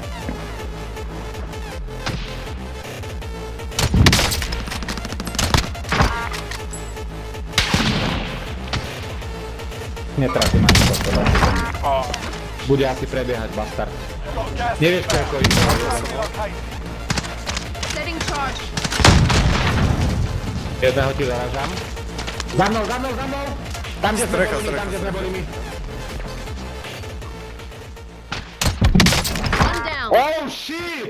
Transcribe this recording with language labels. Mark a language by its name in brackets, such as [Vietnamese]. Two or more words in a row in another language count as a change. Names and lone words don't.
[Slovak] Netrafím ani to, teda. Bude asi prebiehať bastard. Nevieš koľko ich bolo. [English] Setting charge. [Slovak] Jedného ti zaražam. Za mnou, za mnou, za mnou! Tam, kde Strecha, sme boli my. [English] One down. Oh shit!